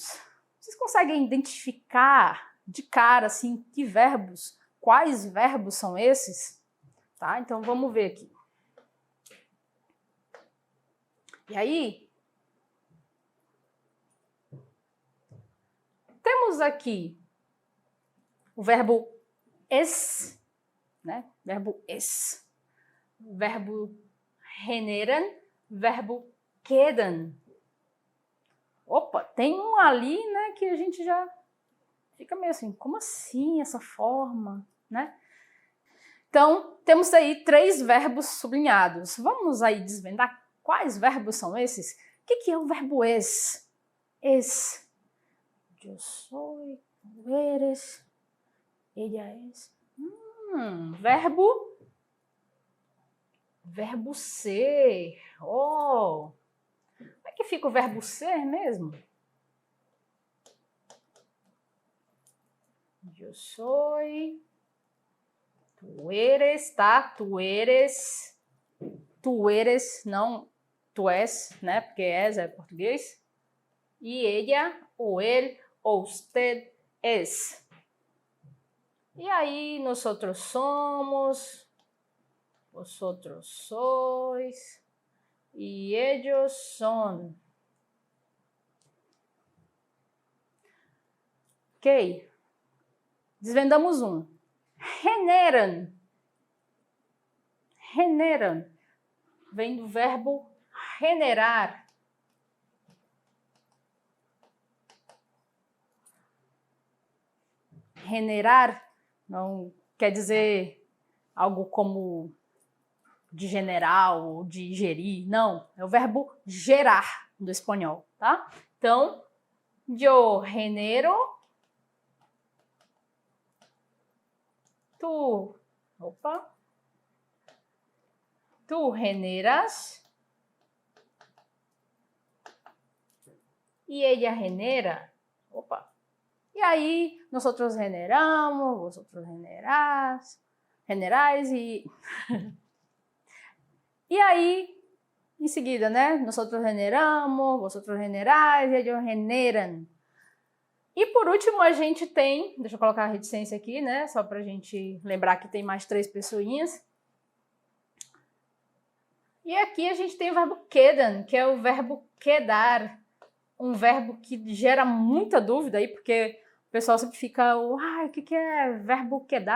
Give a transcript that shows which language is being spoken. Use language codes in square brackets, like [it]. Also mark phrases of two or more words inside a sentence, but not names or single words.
[pt] Vocês conseguem identificar de cara assim quais verbos são esses? Tá? Então vamos ver aqui. E aí, temos aqui o verbo es, Verbo es. Verbo generan, verbo quedan. Opa, tem um ali, que a gente já fica meio assim, como assim essa forma, Então, temos aí 3 verbos sublinhados. Vamos aí desvendar quais verbos são esses? O que é o verbo es? Es. Eu sou, [es] tu eres, ella es. [pt] Verbo ser. Oh! Como é que fica o verbo ser mesmo? Eu sou, [es] tu eres, tá? Tu eres, [pt] não tu és, Porque és é português. E ella, ou ele, ou [es] usted es. [pt] E aí, [es] nosotros somos, vosotros sois, e ellos son. [pt] Ok? Desvendamos um. Generan. Generan. Vem do verbo generar. Generar não quer dizer algo como de general ou de gerir, não. É o verbo gerar do espanhol, tá? Então, [es] yo genero, tu generas y ella genera. [pt] E aí, [es] nosotros generamos, vosotros generais e... [pt] E aí, em seguida, [es] Nosotros generamos, vosotros generais, ellos generan. [pt] E por último, a gente tem... Deixa eu colocar a reticência aqui, Só pra gente lembrar que tem mais 3 pessoinhas. E aqui a gente tem o verbo quedan, que é o verbo quedar. Um verbo que gera muita dúvida aí, porque o pessoal sempre fica, o que é verbo quedar?